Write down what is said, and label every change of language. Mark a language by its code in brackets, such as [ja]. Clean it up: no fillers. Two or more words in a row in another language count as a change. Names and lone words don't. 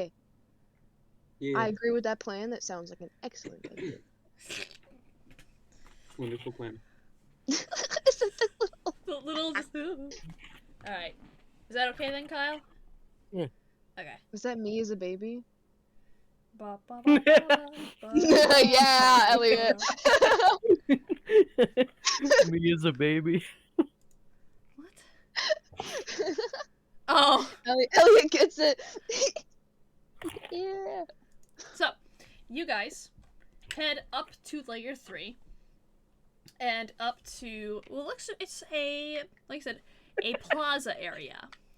[en] Yeah, I agree with that plan. That sounds like an excellent idea. wonderful plan. The little. Alright. Is that okay then, Kyle? Yeah. Okay. Is that me as a baby? Ba, ba, ba, ba, ba, Yeah, ba, Elliot. ba. Me as a baby. What? Oh, Elliot gets it. Yeah. so you guys head up to layer 3 and up to it's a like I said a plaza area.